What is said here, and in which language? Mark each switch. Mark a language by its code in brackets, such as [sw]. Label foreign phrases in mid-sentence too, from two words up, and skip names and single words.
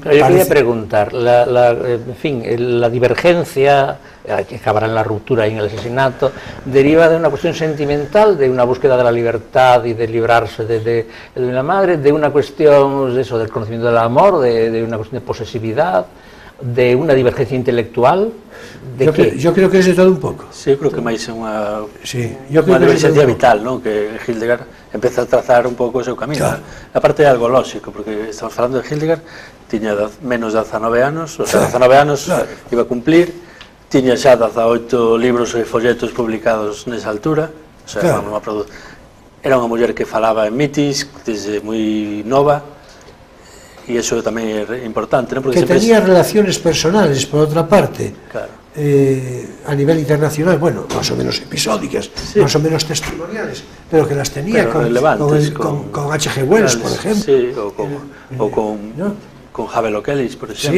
[es] Yo quería preguntar, en fin, la divergencia, que acabará en la ruptura y en el asesinato, ¿deriva de una cuestión sentimental, de una búsqueda de la libertad y de librarse de una madre, de una cuestión de eso, del conocimiento del amor, de una cuestión de posesividad, de una divergencia intelectual? Yo creo que es de todo un pouco. [gl] Sí, eu creo que máis é unha unha divergencia vital, non? Que Hildegard empeza a trazar un pouco o seu camino. Claro. A parte é algo lógico, porque estamos falando de Hildegard, tiña menos de 19 anos, o sea, 19 anos [es] iba a cumplir, [gl] tiña xa 18 libros e folletos publicados nesa altura, o sea, era unha muller que falaba en mitis desde moi nova, e iso tamén é importante, [es] ¿no? Porque que tenía relaciones personales, [gl] por outra parte, [es] claro. A nivel internacional, bueno, más o menos episódicas, sí, más o menos testimoniales, pero que las tenía con H.G. Wells, por ejemplo. Sí, o con con Havel O'Kelly, por ejemplo.